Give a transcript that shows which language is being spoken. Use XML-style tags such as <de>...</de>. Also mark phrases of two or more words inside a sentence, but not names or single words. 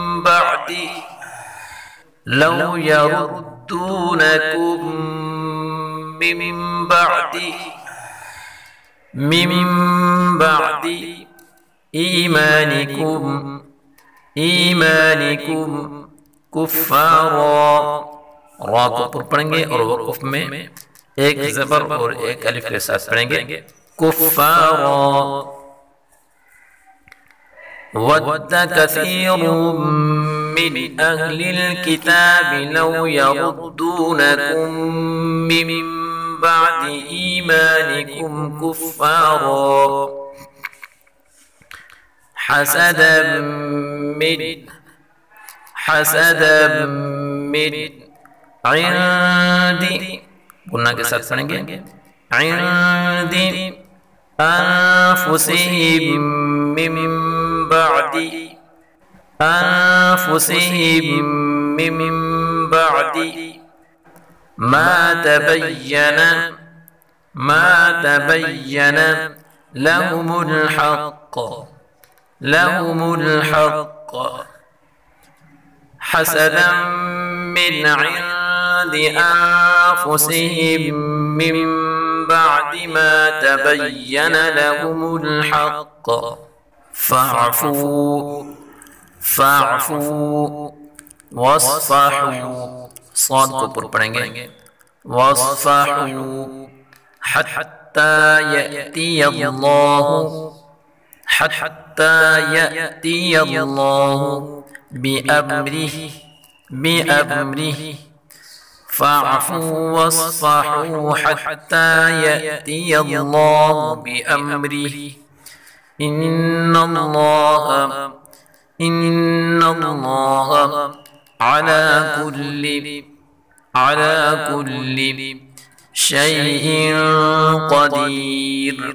<ar>بعد إيمانكم كفارا,</ar> <hi>रा को ऊपर पढ़ेंगे और वक़फ़ में एक ज़बर और एक अलिफ के साथ पढ़ेंगे।</hi> <ar>كفارا ود كثير من أهل الكتاب لو يردونكم من بعد إيمانكم كفارا حسدا من عند,</ar> <hi>गुन्ना के साथ पढ़ेंगे।</hi> <ar>عند أنفسهم من بعد ما تبين لهم الحق حسدا من عند أنفسهم من بعد ما تبين لهم الحق فاعفوا واصفحوا,</ar> <hi>साद को ऊपर पढ़ेंगे।</hi> <ar>واصفحوا حتى يأتي الله بأمره فاعفوا واصفحوا حتى يأتي الله بأمره إن الله على كل شيء قدير.</ar>